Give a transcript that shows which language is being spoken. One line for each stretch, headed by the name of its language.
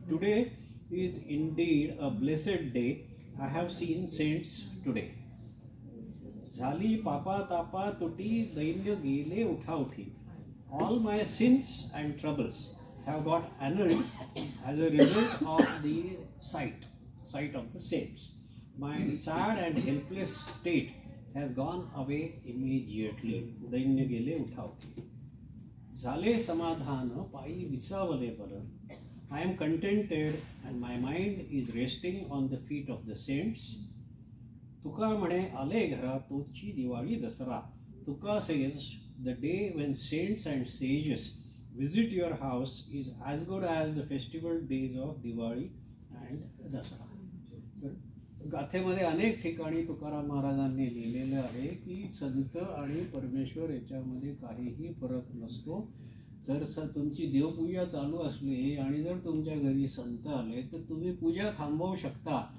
English: Today is indeed a blessed day, I have seen saints today.
Marathi: झाली पापा तापा तुटी, दैन्य गेले उठा उठी,
English: All my sins and troubles have got annulled as a result of the sight of the saints. My sad and helpless state has gone away immediately.
Marathi: दैन्य गेले उठा उठी, झाले समाधान पायी विसावले बल.
English: I am contented and my mind is resting on the feet of the saints.
Marathi: तुका म्हणे आले घरा तोची दिवाळी दसरा.
English: Tuka says the day when saints and sages visit your house is as good as the festival days of Diwali and Dasara.
Marathi: तर गाथेमध्ये अनेक ठिकाणी तुकाराम महाराजांनी लिहिलेलं आहे की संत आणि परमेश्वर याच्यामध्ये काहीही फरक नसतो. जर तुमची देवपूजा चालू असली आणि जर तुमच्या घरी संत आले तर तुम्ही पूजा थांबवू शकता.